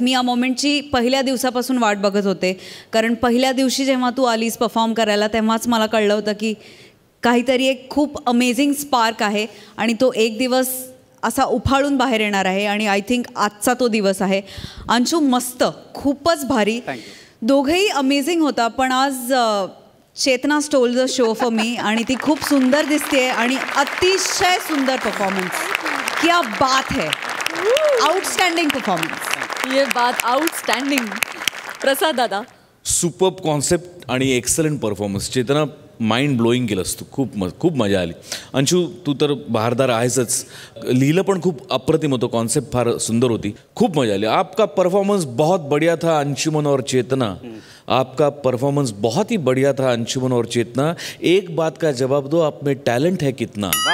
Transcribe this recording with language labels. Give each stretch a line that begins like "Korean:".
Marathi: मी या मोमेंटची पहिल्या दिवसापासून वाट बघत होते, कारण पहिल्या दिवशी जेव्हा तू आलीस परफॉर्म करायला तेव्हाच मला कळलं होतं की काहीतरी एक खूप अमेझिंग स्पार्क आहे, आणि तो एक दिवस असा उफाळून बाहेर येणार आहे, आणि आय थिंक आजचा तो दिवस आहे. अंशू मस्त, खूपच भारी. दोघंही अमेझिंग होता. पण आज चेतना
English: stole the show for me
Marathi: आणि ती खूप सुंदर दिसते आणि अतिशय सुंदर परफॉर्मन्स.
Hindi: क्या बात है, आउटस्टँडिंग परफॉर्मन्स. ये बात आउटस्टँडिंग. प्रसाद दादा.
Marathi: सुपर्ब कॉन्सेप्ट आणि एक्सलंट परफॉर्मन्स. चेतना माइंड ब्लोईंग केलंस तू. खूप मजा आली. अंशू तू तर बहारदार आहेसच. लिहिलं पण खूप अप्रतिम होतं. कॉन्सेप्ट फार सुंदर होती. खूप मजा आली.
Hindi: आपका परफॉर्मेंस बहुत बढ़िया था अंशुमन और चेतना. आपका परफॉर्मेंस बहुत ही बढ़िया था अंशुमन और चेतना. एक बात का जवाब दो, आप में टैलेंट है कितना.